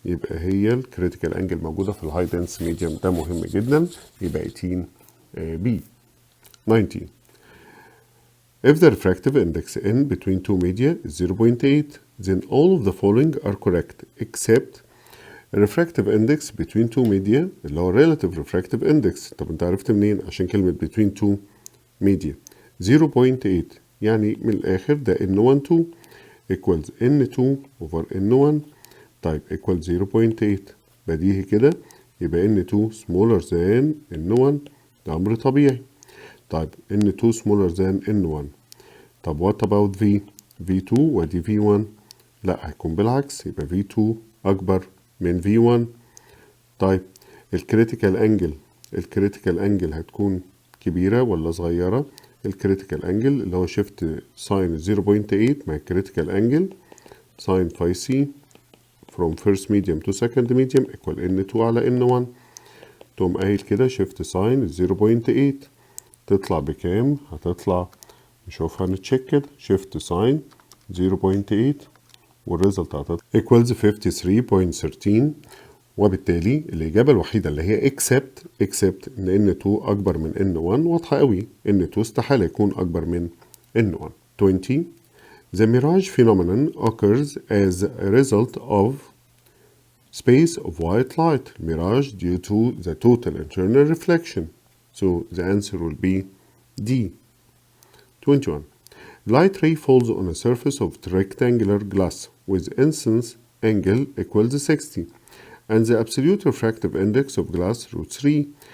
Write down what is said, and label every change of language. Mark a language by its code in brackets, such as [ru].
[ar] يبقى هي الكريتيكال انجل موجودة في الهاي دنس ميديوم، ده مهم جدا. يبقى 18 B. 19. [en] If the refractive index n between two media is 0.8 then all of the following are correct except refractive index between two media [ar] اللي هو [en] relative refractive index. [ar] طب انت عرفت منين؟ عشان كلمة [en] between two media [ar] 0.8 يعني من الآخر ده N12 equals N2 over N1 طيب equals 0.8 بديهي كده. يبقى N2 [en] smaller than [ar] N1 ده أمر طبيعي. طيب N2 [en] smaller than [ar] N1. طب [en] what about V؟ [ar] V2 ودي V1 لا هيكون بالعكس، يبقى V2 أكبر من V1. طيب الكريتيكال انجل هتكون كبيرة ولا صغيرة؟ الكريتيكال انجل اللي هو شيفت ساين 0.8 مع الكريتيكال انجل ساين فاي سي [en] from first medium to second medium equal [ar] N2 على N1. تقوم قايل كده شيفت ساين 0.8 تطلع بكام؟ هتطلع نشوفها نتشيك كده شيفت ساين 0.8 والريزلت هتطلع equals 53.13. وبالتالي الإجابة الوحيدة اللي هي except إن N2 أكبر من N1 واضحة قوي. N2 استحالة يكون أكبر من N1. 20. [en] The mirage phenomenon occurs as a result of space of white light. Mirage due to the total internal reflection. So the answer will be D. 21. Light ray falls on a surface of rectangular glass with incidence angle equals 60 and the absolute refractive index of glass √3.